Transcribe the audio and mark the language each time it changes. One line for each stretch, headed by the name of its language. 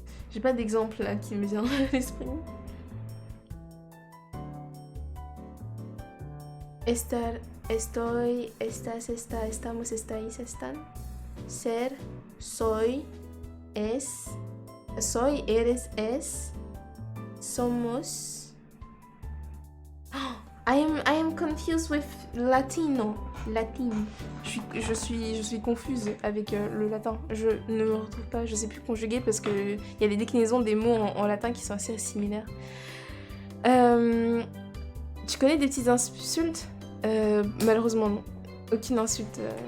French: J'ai pas d'exemple là qui me vient à l'esprit.
Spanish: Estar, estoy, estás, está, estamos, estáis, están. Ser, soy, es. Soy, eres, es. Somos.
English: Oh, I am confused with Latino. Latin.
French: Je suis confuse avec le latin. Je ne me retrouve pas, je sais plus conjuguer parce que il y a des déclinaisons des mots en latin qui sont assez similaires. Tu connais des petites insultes? Malheureusement non. Aucune insulte.